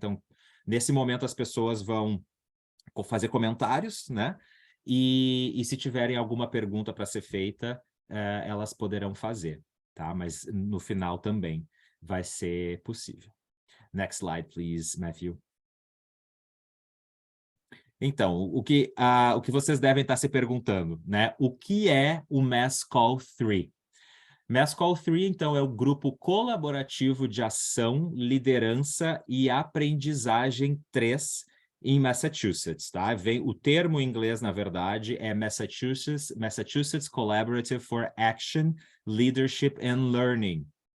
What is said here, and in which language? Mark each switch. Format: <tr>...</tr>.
<pt>Então, nesse momento, as pessoas vão fazer comentários, né? E se tiverem alguma pergunta para ser feita, elas poderão fazer, tá? Mas no final também vai ser possível.</pt> <en>Next slide, please, Matthew.</en> <pt>Então, o que vocês devem estar se perguntando, né? O que é o MESCAL-3? MESCAL-3, então, é o Grupo Colaborativo de Ação, Liderança e Aprendizagem 3, em Massachusetts, tá? O termo em inglês, na verdade, é Massachusetts Collaborative for Action, Leadership and Learning.</pt>